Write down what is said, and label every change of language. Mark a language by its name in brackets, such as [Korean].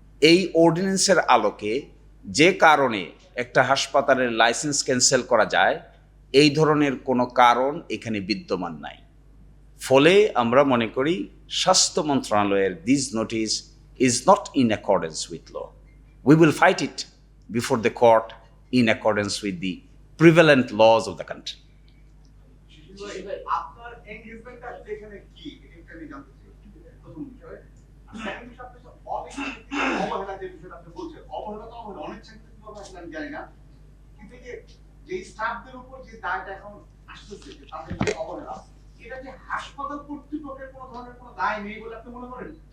[Bangla] এই অর্ডিন্যান্সের আলোকে যে কারণে একটা হাসপাতালের লাইসেন্স ক্যান্সেল করা যায়, এই ধরনের কোনো কারণ এখানে বিদ্যমান নাই। ফলে আমরা মনে করি স্বাস্থ্য মন্ত্রণালয়ের [English] This notice is not in accordance with law. We will fight it before the court in accordance with the prevalent laws of the country. [Bangla] আপনার এনগেজমেন্টটা এখানে কি এটা আমি জানতে চাই। প্রথম বিষয়, সেকেন্ড বিষয়, আপনি অবহেলা যে বিষয়টা আপনি বলছেন, অবহেলা তো অবহেলা, অনেক চাকরি হবে আমি জানি না, কিন্তু এই যে স্টাফদের উপর যে দায়টা এখন আসতেছে, যে তাদের যে অবহেলা, এটা যে হাসপাতাল কর্তৃপক্ষের কোনো ধরনের কোনো দায় নেই বলে আপনি মনে করেন?